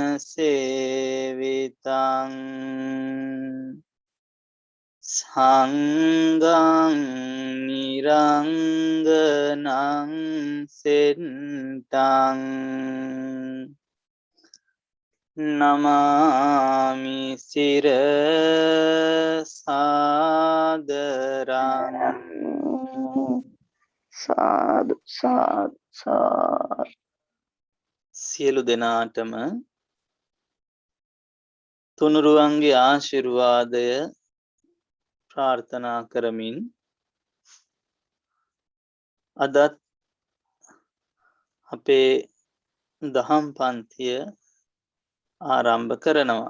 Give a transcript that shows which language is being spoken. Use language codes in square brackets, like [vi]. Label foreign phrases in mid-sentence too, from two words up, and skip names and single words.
[pi] සේවිතං සංඝං නිරංගනං සෙට්ටං නමාමි සිරසාදරං සාදු සාදු සාදු. [si] සියලු දෙනාටම තුනුරුවන්ගේ ආශිර්වාදය ප්‍රාර්ථනා කරමින් අදත් අපේ දහම් පන්තිය ආරම්භ කරනවා.